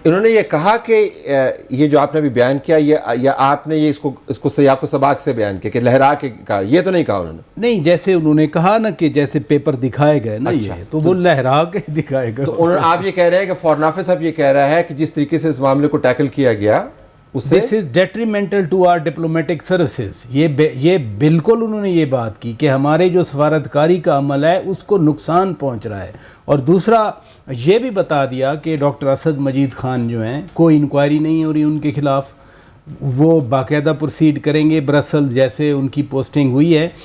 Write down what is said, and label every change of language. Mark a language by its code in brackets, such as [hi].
[ur] انہوں نے یہ کہا کہ یہ جو آپ نے بھی بیان کیا، یا آپ نے یہ اس کو سیاق و سباق سے بیان کیا کہ لہرا کے کہا، یہ تو نہیں کہا انہوں نے. نہیں، جیسے انہوں نے کہا نا کہ جیسے پیپر دکھائے گئے نا، یہ تو وہ لہرا کے دکھائے گا. تو آپ یہ کہہ رہے ہیں کہ فارن آفس اب یہ کہہ رہا ہے کہ جس طریقے سے اس معاملے کو ٹیکل کیا گیا [en] This is detrimental to our diplomatic services. [ur] یہ بالکل انہوں نے یہ بات کی کہ ہمارے جو سفارتکاری کا عمل ہے اس کو نقصان پہنچ رہا ہے. اور دوسرا یہ بھی بتا دیا کہ ڈاکٹر اسد مجید خان جو ہیں کوئی انکوائری نہیں ہو رہی ان کے خلاف، وہ باقاعدہ پروسیڈ کریں گے برسل جیسے ان کی پوسٹنگ ہوئی ہے.